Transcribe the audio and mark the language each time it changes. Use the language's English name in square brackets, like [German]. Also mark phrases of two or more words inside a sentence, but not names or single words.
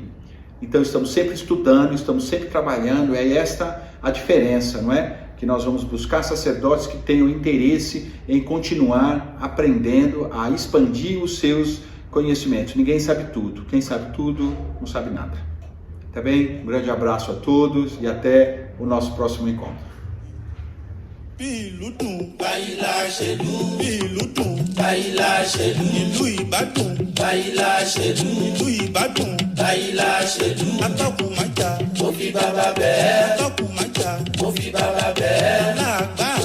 [Portuguese] Então estamos sempre estudando, estamos sempre trabalhando, é esta a diferença, não é? Que nós vamos buscar sacerdotes que tenham interesse em continuar aprendendo, a expandir os seus conhecimentos. Ninguém sabe tudo, quem sabe tudo não sabe nada. Tá bem? Um grande abraço a todos e até o nosso próximo encontro. [Yoruba] Ìlú dùn Báyìlá ṣèlú, ìlú dùn Báyìlá ṣèlú, ìlú Ìbàdàn Báyìlá ṣèlú, ìlú Ìbàdàn Báyìlá ṣèlú. Atọ́kùn májà, mo fi bàbá bẹ́ẹ̀. Atọ́kùn májà, mo fi bàbá bẹ́ẹ̀.